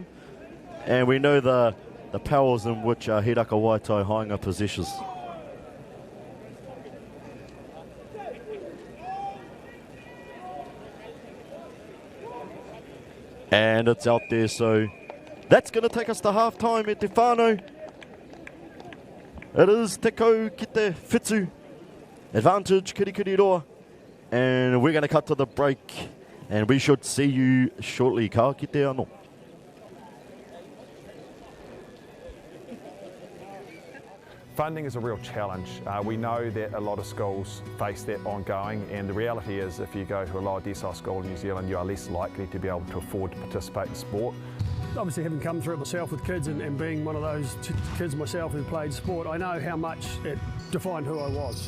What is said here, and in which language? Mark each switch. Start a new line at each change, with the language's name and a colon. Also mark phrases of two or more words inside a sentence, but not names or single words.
English: And we know the powers in which Hiraka Waitai Hainga possesses. And it's out there, so that's going to take us to half-time at Te Whānau. It is
Māori: te kau ki te whitu.
English: Advantage, Kirikiriroa. And we're going to cut to the break, and we should see you shortly.
Māori: Ka kite anō.
English: Funding is a real challenge. We know that a lot of schools face that ongoing, and the reality is if you go to a lower decile school in New Zealand, you are less likely to be able to afford to participate in sport. Obviously, having come through it myself with kids and being one of those kids myself who played sport, I know how much it defined who I was.